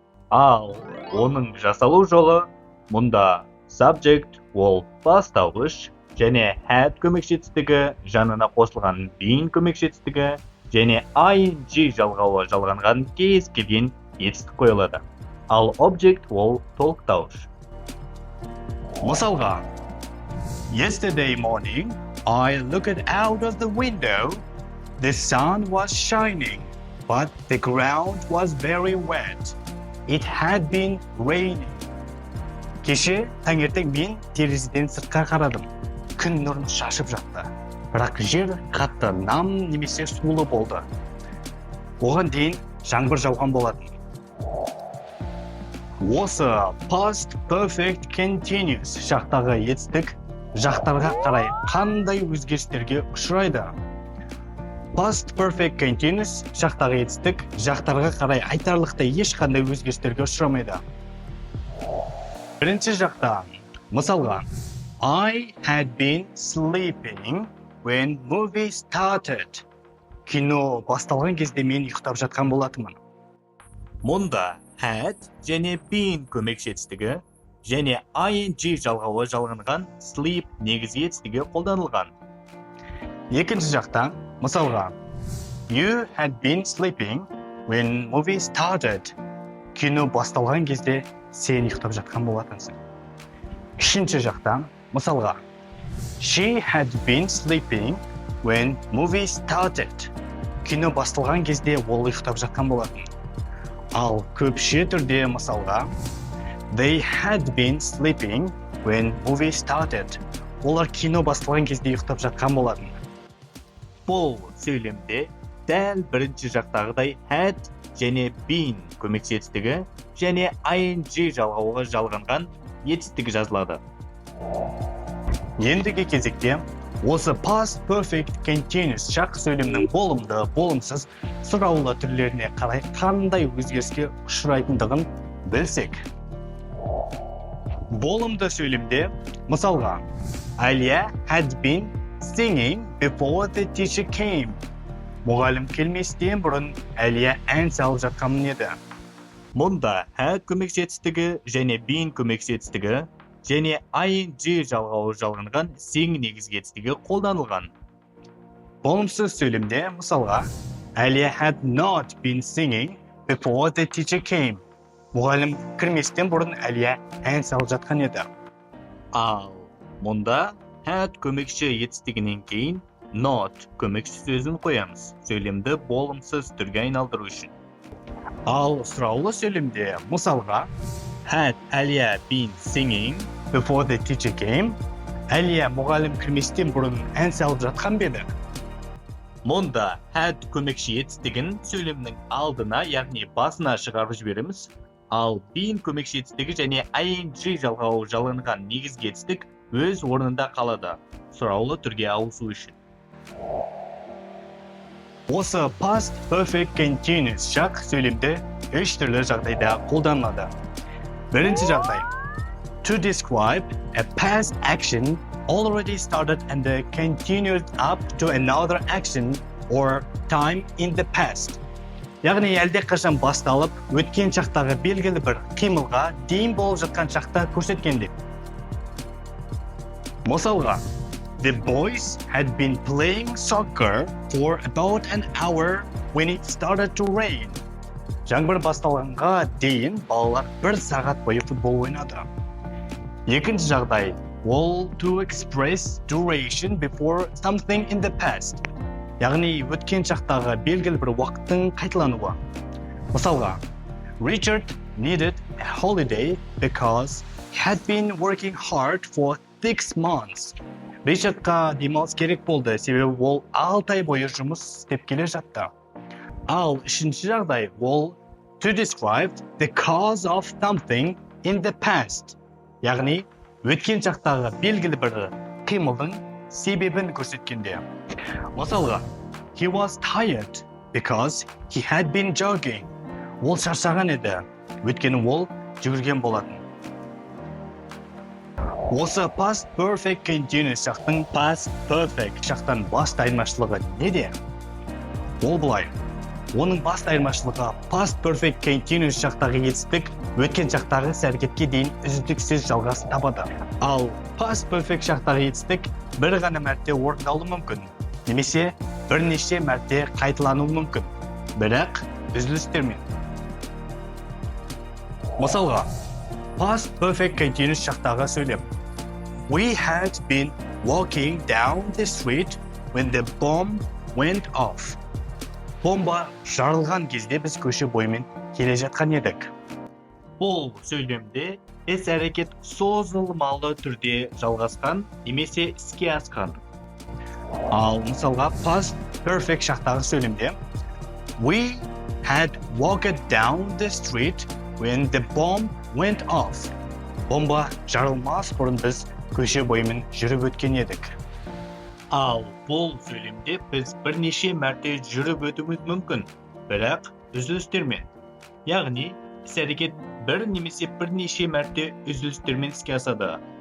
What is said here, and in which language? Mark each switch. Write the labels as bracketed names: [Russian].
[Kazakh] Ал оның жасалу жолы мұнда subject ол бастауыш және had көмекші етістігі жанына қосылған been көмекші етістігі және ing жалғауы жалғанған кез келген етістік қойылады. Ал object ол толықтауыш. [English] Мысалға, Yesterday morning, I looked out of the window. The sun was shining, but the ground was very wet. It had been raining. [Kazakh] Кеше таңертең мен терезеден сыртқа қарадым. Күн нұрын шашып жатты. Бірақ жер қатты нам немесе сулы болды. Оған дейін жаңбыр жауған болатын. Осы past perfect continuous шақтағы етістік жақтарға қарай қандай өзгерістерге ұшырайды? Past perfect continuous шақтағы етістік жақтарға қарай айтарлықтай ешқандай өзгерістерге ұшырамайды. Бірінші жақта, мысалға, [English] I had been sleeping when movie started. [Kazakh] Кино басталған кезде мен ұйықтап жатқан болатынмын. Мұнда had және been көмекші етістігі және ing жалғауы жалғанған sleep негізгі етістігі қолданылған. Екінші жақта, мысалға, [English] You had been sleeping when movie started. [Kazakh] Кино басталған кезде сен ұйықтап жатқан болатынсың. Үшінші жақта, мысалға, [English] She had been sleeping when movie started. [Kazakh] Кино басталған кезде ол ұйықтап жатқан болатын. Ал көпше түрде мысалға, [English] They had been sleeping when movie started. [Kazakh] Олар кино басталған кезде ұйықтап жатқан болатын. Бұл сөйлемде дәл бірінші жақтағыдай had және been көмекші етістігі және ing жалғауы жалғанған етістігі жазылады. Ендігі кезекте осы past perfect continuous шақ сөйлемнің болымды, болымсыз, сұраулы түрлеріне қарай қандай өзгеріске ұшырайтындығын білсек. Болымды сөйлемде, мысалға, [English] Алия had been singing before the teacher came. [Kazakh] Мұғалім келместен бұрын Алия ән салып жатқанмын еді. Мұнда had көмекші етістігі және been көмекші етістігі және ing жалғауы жалғанған sing негізгі етістігі қолданылған. Болымсыз сөйлемде, мысалға, [English] Алия had not been singing before the teacher came. [Kazakh] Мұғалім кірместен бұрын Алия ән салып жатқан еді. Ал мұнда had көмекші етістігінен кейін not көмекші сөзін қоямыз, сөйлемді болымсыз түрге айналдыру үшін. Ал сұраулы сөйлемде, мысалға, [English] Had Алия been singing before the teacher came? [Kazakh] Алия мұғалім кірместен бұрын ән салып жатқан беді. Мұнда had көмекші етістігін сөйлемнің алдына, яғни басына шығарып жібереміз. Ал been көмекші етістігі және ing жалғауы жалғанған негізгі етістік өз орнында қалады, сұраулы түрге ауысу үшін. Осы past perfect continuous шақ сөйлемде үш түрлі жағдайда қолданылады. Бірінші жағдай. [English] To describe a past action already started and continued up to another action or time in the past. [Kazakh] Яғни әлде қашан басталып, өткен шақтағы белгілі бір қимылға дейін болып жатқан шақта көрсеткенде. [English] Мысалға, The boys had been playing soccer for about an hour when it started to rain. [Kazakh] Жаңбыр басталғанға дейін балалар 1 сағат бойы футбол ойнады. Екінші жағдай, [English] all to express duration before something in the past. [Kazakh] Яғни өткен шақтағы белгілі бір уақыттың қайталануы. [English] Мысалға, Richard needed a holiday because he had been working hard for 6 months. [Kazakh] Ричардқа демалыс керек болды, себебі ол 6 ай бойы жұмыс істеп келе жатты. Ал үшінші жағдай, ол [English] to describe the cause of something in the past. [Kazakh] Яғни, өткен шақтағы белгілі бір қимылдың себебін көрсеткенде. [English] Мысалға, he was tired because he had been jogging. [Kazakh] Ол шаршаған еді, өйткені ол жүгірген болатын. Осы past perfect continuous шақтың past perfect шақтан басты айырмашылығы неде? Ол былай. Оның басты айырмашылығы past perfect continuous шақтағы етістік өткен шақтағы іс-әрекетке дейін үздіксіз жалғасын табады. Ал past perfect шақтағы етістік бір ғана мәрте орындалуы мүмкін, немесе бірнеше мәрте қайталануы мүмкін, бірақ үзілістермен. Мысалға, past perfect continuous шақтағы сөйлем. [English] We had been walking down the street when the bomb went off. [Kazakh] Бомба жарылған кезде біз көше бойымен келе жатқан едік. Бұл сөйлемде іс-әрекет созылмалы түрде жалғасқан немесе іске асқан. Ал мысалға past perfect шақтағы сөйлемде [English] We had walked down the street when the bomb went off. [Kazakh] Бомба жарылмас бұрын біз көше бойымен жүріп өткен едік. Ал бұл сөйлемде біз бірнеше мәрте жүріп өтуіміз мүмкін, бірақ үзілістермен. Яғни, іс-әрекет бір немесе бірнеше мәрте үзілістермен іске асады.